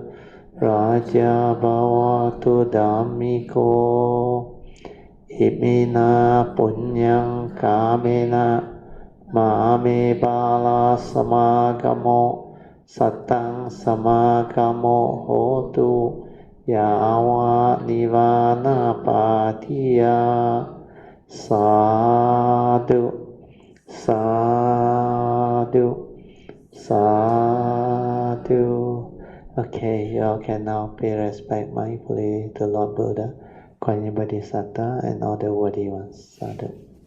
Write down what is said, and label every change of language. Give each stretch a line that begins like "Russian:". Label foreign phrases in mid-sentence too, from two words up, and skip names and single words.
Pali: Raja bhavatu dhammiko Imina punyang kamena Mame bala samagamo Satang samagamo hotu Yawa nivana patiya Sadhu Sadhu Sadhu.
English: Okay, you all can now pay respect mindfully to Lord Buddha, Kanya Bodhisattva and all the worthy ones.
Pali: Sadhu.